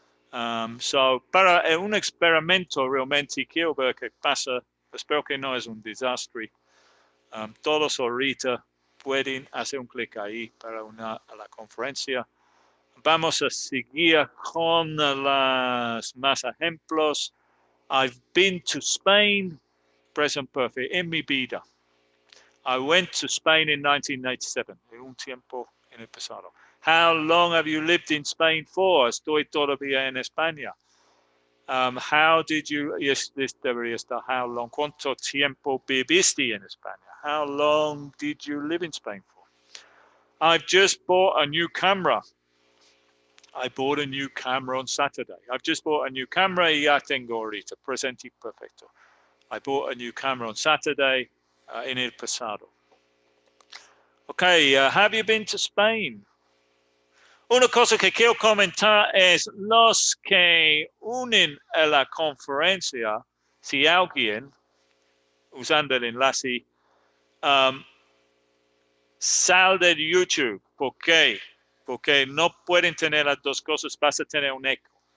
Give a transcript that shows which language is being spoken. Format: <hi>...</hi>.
<es>Para un experimento realmente quiero ver qué pasa. Espero que no es un desastre. Todos ahorita pueden hacer un clic ahí para unir a la conferencia. Vamos a seguir con los más ejemplos.</es> <en>I've been to Spain, present perfect,</en> <es>en mi vida.</es> <en>I went to Spain in 1987,</en> <es>en un tiempo en el pasado.</es> <en>How long have you lived in Spain for?</en> <es>Estoy todavía en España.</es> <en>How did you, yes, this</en> <es>debería estar,</es> <en>how long,</en> <es>¿cuánto tiempo viviste en España?</es> <en>How long did you live in Spain for? I've just bought a new camera. I bought a new camera on Saturday. I've just bought a new camera</en> <es>y ya tengo ahorita, presente perfecto.</es> <en>I bought a new camera on Saturday</en> <es>en el pasado.</es> <en>Okay, have you been to Spain?</en> <es>Una cosa que quiero comentar es los que unen a la conferencia, si alguien, usando el enlace, sal de YouTube. ¿Por qué? Porque no pueden tener las dos cosas, vas a tener un eco.</es>